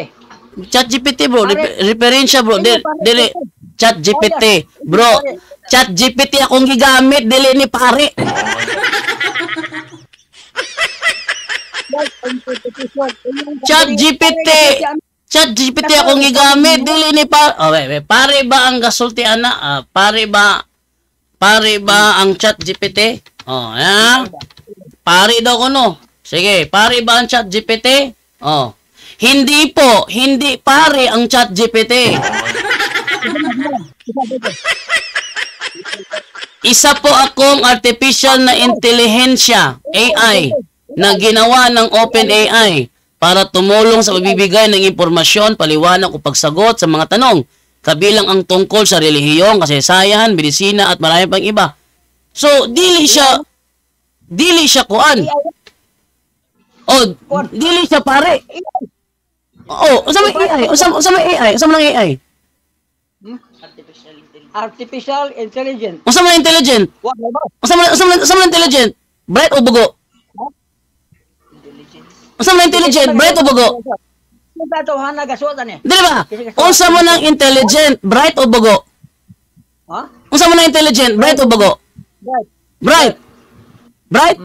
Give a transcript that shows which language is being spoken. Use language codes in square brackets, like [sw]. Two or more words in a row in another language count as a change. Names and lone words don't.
[ceb] Chat GPT bro, referensya bro, dili, Chat GPT. Bro, Chat GPT akong gigamit, dili ni pare. Chat GPT akong gigamit, dili ni pare. Oh, wait, pare ba ang gasultian na? Pare ba ang Chat GPT? Oh, ya. Pare daw ko no. Sige, pare ba ang Chat GPT? Oh. [tl] Hindi po, hindi pare ang Chat GPT. Isa po akong artificial na intelihensya, AI, na ginawa ng OpenAI para tumulong sa pagbibigay ng impormasyon, paliwanag o pagsagot sa mga tanong, kabilang ang tungkol sa relihiyon, kasaysayan, medisina at marami pang iba. [ceb] So, dili siya kuan. Oh, dili siya pare. Oh, usama AI, usama AI, usama ng AI. [en] Artificial intelligence. [ceb] Usama ng intelligent. Usama ng intelligent. Bright o bugo? Usama ng intelligent, bright o bugo? Dili ba? Usama ng intelligent, bright o bugo? Ha? Usama ng intelligent, bright o bugo? [en] Bright. Bright?